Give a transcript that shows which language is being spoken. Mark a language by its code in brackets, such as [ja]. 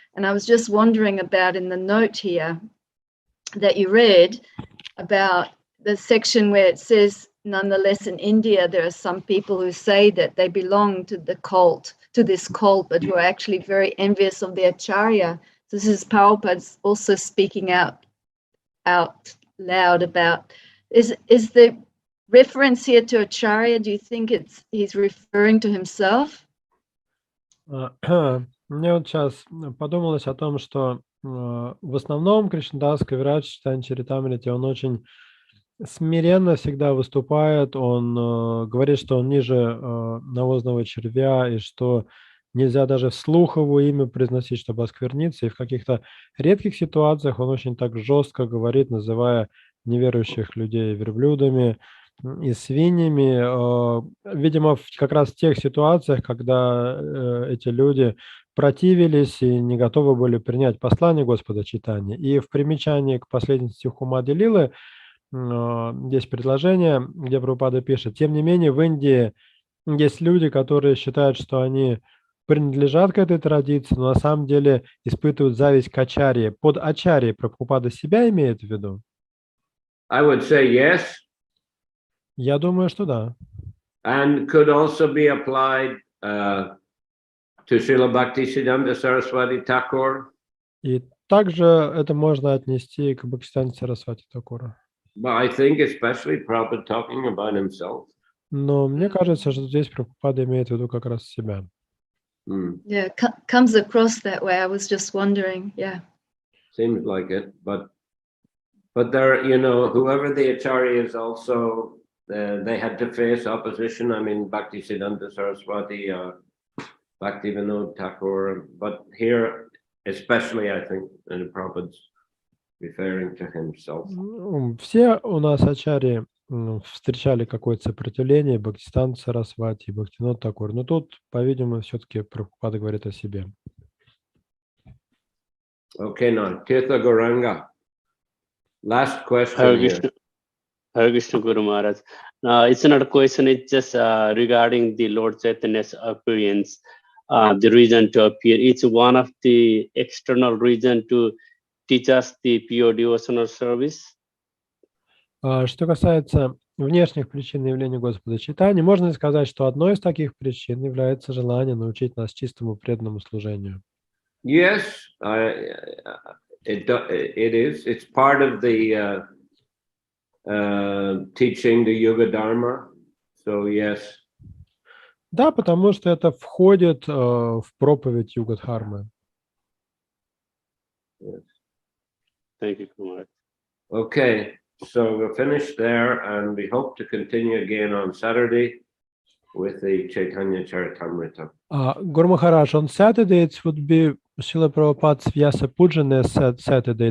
[en] And I was just wondering about in the note here that you read about the section where it says, nonetheless in India there are some people who say that they belong to this cult, but who are actually very envious of the acharya. So this is Prabhupada's also speaking out loud about, is the reference here to acharya, do you think he's referring to himself? [ru] Мне вот сейчас подумалось о том, что в основном Кришнадас Кавирадж в Чайтаньи Чаритамрите, он очень смиренно всегда выступает, он говорит, что он ниже навозного червя, и что нельзя даже вслух его имя произносить, чтобы оскверниться, и в каких-то редких ситуациях он очень так жестко говорит, называя неверующих людей верблюдами и свиньями, видимо, как раз в тех ситуациях, когда эти люди противились и не готовы были принять послание Господа Чайтаньи. И в примечании к последнему стиху Ади-лилы есть предложение, где Прабхупада пишет: тем не менее, в Индии есть люди, которые считают, что они принадлежат к этой традиции, но на самом деле испытывают зависть к ачарье. Под ачарьей Прабхупада себя имеет в виду? [en] I would say yes, [ru] Я думаю, что да. [en] and could also be applied to Srila Bhaktisiddhanta Saraswati Thakur. [ru] И также это можно отнести к Бхактивиданте Сарасвати Такуру. [en] But I think especially Prabhupada talking about himself. [ru] Но мне кажется, что здесь Прабхупада имеет в виду как раз себя. [en] Yeah, comes across that way. I was just wondering. Yeah. Seems like it, but there, whoever the acharya is, also they had to face opposition. I mean, Bhaktisiddhanta Saraswati, Bhaktivinoda Thakur, but here especially, I think, and Prabhupada's referring to himself. [ru] Все у нас ачарьи встречали какое-то сопротивление, Бхактивиданта Сарасвати, Бхактивинода Такур. Но тут, по-видимому, все-таки Прабхупада говорит о себе. [en] Okay, now, Tirtha Gauranga. Last question here. Hare Krishna Guru Maharaj. It's not a question, it's just regarding the Lord Chaitanya's appearance, the reason to appear. It's one of the external reason to teach us the pure devotional service. [ru] Что касается внешних причин явления Господа Чайтаньи, можно ли сказать, что одной из таких причин является желание научить нас чистому преданному служению? [en] Yes, it is. It's part of the teaching the Yoga Dharma. So yes. [ru] Да, потому что это входит в проповедь Юга-дхармы. [en] Yes. Thank you, Kumar. Okay, so we'll finish there, and we hope to continue again on Saturday with the Chaitanya Charitamrita. Guru Maharaj, on Saturday it would be Srila Prabhupada's Vyasa Pujana Saturday.